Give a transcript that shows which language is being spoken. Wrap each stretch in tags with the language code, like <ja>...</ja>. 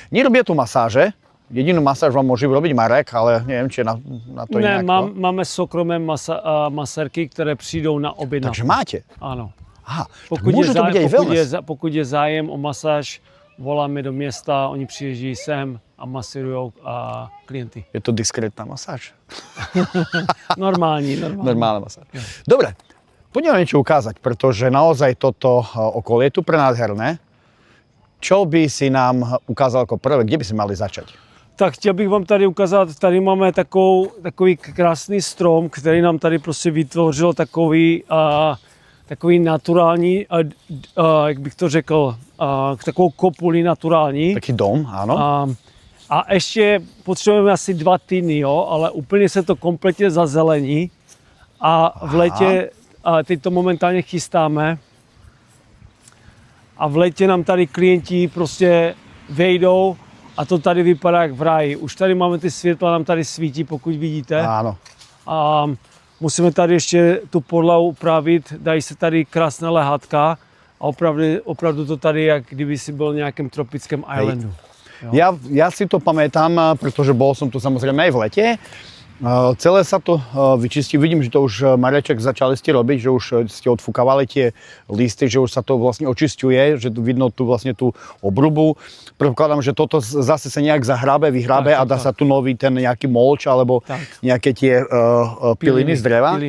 <sk>Nerobia tu masáže, jedinú masáž vám môže robiť Marek, ale neviem, či je na to</sk> <cs>Ne,</cs> <sk>inak.</sk> <cs>máme soukromé masérky, které přijdou na objednávku.</cs> <sk>Takže máte?</sk> <cs>Ano.</cs> <sk>Aha, tak môže to byť aj wellness.</sk> <cs>Pokud je zájem o masáž, voláme do města, oni přijíždí sem a masírujou klienty.</cs> <sk>Je to diskrétna masáž?</sk> <cs>Normální.</cs> <sk>Normálna masáž. Dobre, poďme niečo ukázať, pretože naozaj toto okolie je tu prenádherné. Čo by si nám ukázal ako prvé? Kde by sme mali začať?</sk> <cs>Tak chtěl bych vám tady ukázat, tady máme takový krásný strom, který nám tady prostě vytvořil takový naturální, jak bych to řekl, takovou kopuli naturální.</cs> <sk>Taký dom, áno.</sk> <cs>A ještě potřebujeme asi 2 týdny, jo, ale úplně se to kompletně zazelení. A v létě, teď to momentálně chystáme, a v létě nám tady klienti prostě vejdou a to tady vypadá jak v ráji. Už tady máme ty světla, nám tady svítí, pokud vidíte.</cs> <sk>Áno.</sk> <cs>A musíme tady ještě tu podlahu upravit, dají se tady krásná lehátka a opravdu to tady, jak kdyby si byl v nějakém tropickém islandu.</cs> <sk>Ja si to pamätám, pretože bol som tu samozrejme aj v lete. Celé sa to vyčistí. Vidím, že to už Mareček začali ste robiť, že už ste odfúkavali tie listy, že už sa to vlastne očisťuje, že tu vidno tu vlastne tú obrubu. Predpokladám, že toto zase sa nejak vyhrabe a dá sa tu nový ten nejaký molč alebo nejaké tie piliny z dreva.</sk>